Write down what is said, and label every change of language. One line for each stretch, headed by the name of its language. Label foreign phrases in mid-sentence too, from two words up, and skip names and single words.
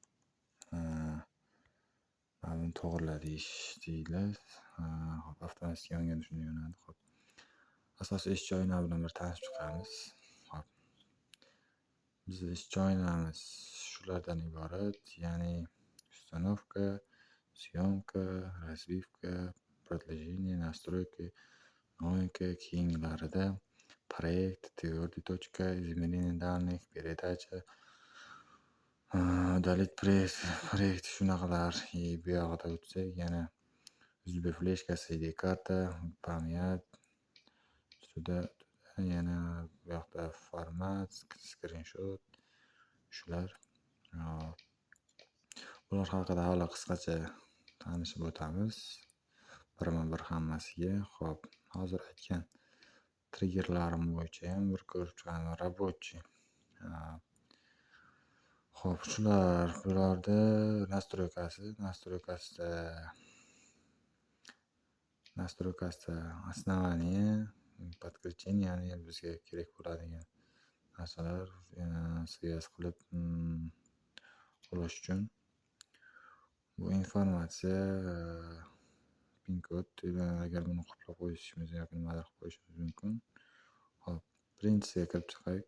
Uzbek: Mana buni to'g'irla deyiladi. Xo'p, avtomatik yonganda shunday yonadi. Xo'p, asosiy ish joyini bilan bir tanishib chiqamiz. Xo'p, bizning ish joylarimiz shulardan iborat, ya'ni
Russian: установка, съемка, разбивка, продолжение, настройки, новинка,
Uzbek: keyingilarida
Russian: проект, твердая точка, изменение данных, передача, удалить проект
Uzbek: shunaqalar. Bu yoqda o'tsak, yana USB fleshka, CD karta, pamyat, ustida yana bu yoqda format, screenshot, shular. Bular haqida hali qisqacha tanishib o'tamiz. Birma-bir hammasiga. Xo'p, hozir aytgan triggerlarim bo'yicha ham bir ko'rib chiqamiz. Рабочий. Xo'p, shular. Bularda настройкасida
Russian: основание, подключение,
Uzbek: ya'ni bizga kerak bo'ladigan narsalar связь qilib urish uchun. Bu informatsiya pin kod, agar buni qoplab qo'yishimiz yoki nimadir qilib qo'yishimiz mumkin. Xo'p, birinchisiga kirib chiqaylik.